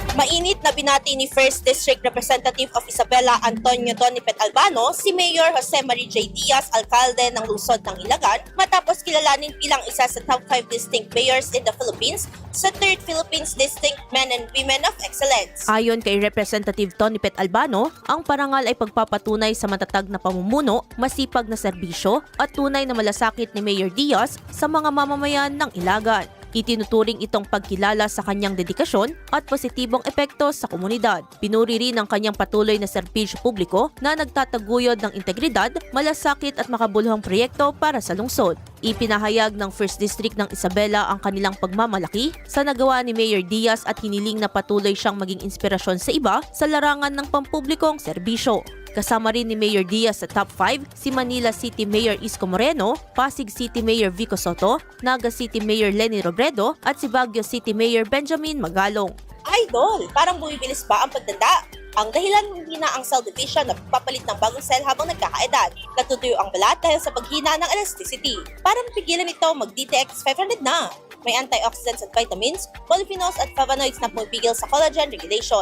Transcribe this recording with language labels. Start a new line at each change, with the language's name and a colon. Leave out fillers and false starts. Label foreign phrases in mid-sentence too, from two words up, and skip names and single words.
Filipino: Mainit na binati ni
English: 1st District Representative of Isabela
Filipino: Antonio Donipet Albano si Mayor Jose Marie J. Diaz, alkalde ng lungsod ng Ilagan, matapos kilalanin bilang isa sa
English: top 5 distinct mayors in the Philippines
Filipino: sa
English: 3rd Philippines Distinct Men and Women of Excellence.
Filipino: Ayon kay Representative Donipet Albano, ang parangal ay pagpapatunay sa matatag na pamumuno, masipag na serbisyo at tunay na malasakit ni Mayor Diaz sa mga mamamayan ng Ilagan. Itinuturing itong pagkilala sa kanyang dedikasyon at positibong epekto sa komunidad. Pinuri rin ang kanyang patuloy na serbisyo publiko na nagtataguyod ng integridad, malasakit at makabuluhang proyekto para sa lungsod. Ipinahayag ng 1st District ng Isabela ang kanilang pagmamalaki sa nagawa ni Mayor Diaz at hiniling na patuloy siyang maging inspirasyon sa iba sa larangan ng pampublikong serbisyo. Kasama rin ni Mayor Diaz sa top 5 si Manila City Mayor Isko Moreno, Pasig City Mayor Vico Soto, Naga City Mayor Lenny Robredo at si Baguio City Mayor Benjamin Magalong. Idol, parang bumibilis ba ang pagtanda? Ang dahilan hindi na ang
English: cell division
Filipino: na pagpapalit ng bagong cell habang nagkakaedad. Natutuyo ang balat dahil sa paghina ng elasticity. Para mapigilan ito, mag-DTX 500 na. May antioxidants at vitamins, polyphenols at flavonoids na pumipigil sa
English: collagen regulation.